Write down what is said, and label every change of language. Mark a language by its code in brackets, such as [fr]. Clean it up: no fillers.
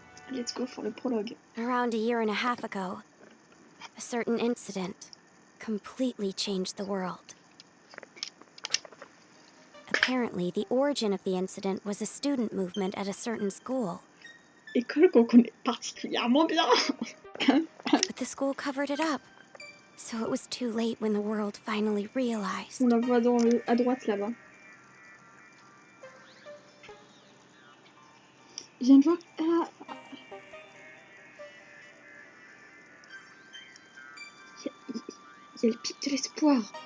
[en] Let's go for the prologue. Around a year and a half ago, a certain incident completely changed the world. Apparently, the origin of the incident was a student movement at a certain school. [fr] École qu'on connaît particulièrement bien. [en] But the school covered it up, so it was too late when the world finally realized. [fr] On la voit à droite là-bas. Je viens de voir. Ah. Il y a le pic de l'espoir.